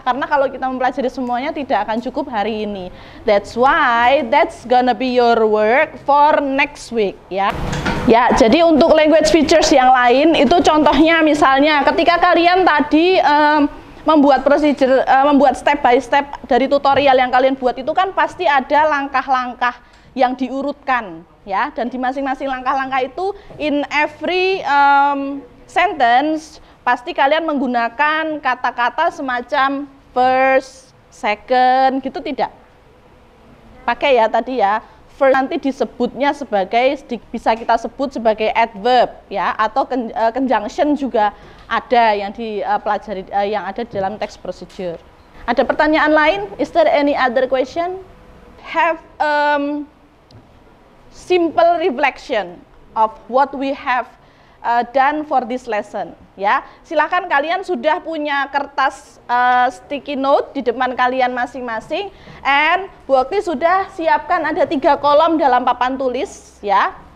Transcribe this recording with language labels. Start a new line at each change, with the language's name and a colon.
Indonesian: Karena kalau kita mempelajari semuanya tidak akan cukup hari ini.
English: That's why that's gonna be your work for next week ya.
Indonesian: Ya, jadi untuk language features yang lain itu contohnya misalnya ketika kalian tadi membuat procedure, membuat step by step dari tutorial yang kalian buat itu kan pasti ada langkah-langkah yang diurutkan ya, dan di masing-masing langkah-langkah itu
English: in every sentence
Indonesian: pasti kalian menggunakan kata-kata semacam first, second gitu tidak? Pakai ya tadi ya. First nanti disebutnya sebagai, bisa kita sebut sebagai adverb ya, atau conjunction juga ada yang dipelajari yang ada di dalam text procedure. Ada pertanyaan lain?
English: Is there any other question? Have simple reflection of what we have done for this lesson ya.
Indonesian: Silakan kalian sudah punya kertas sticky note di depan kalian masing-masing, and Bu Okti sudah siapkan ada 3 kolom dalam papan tulis ya.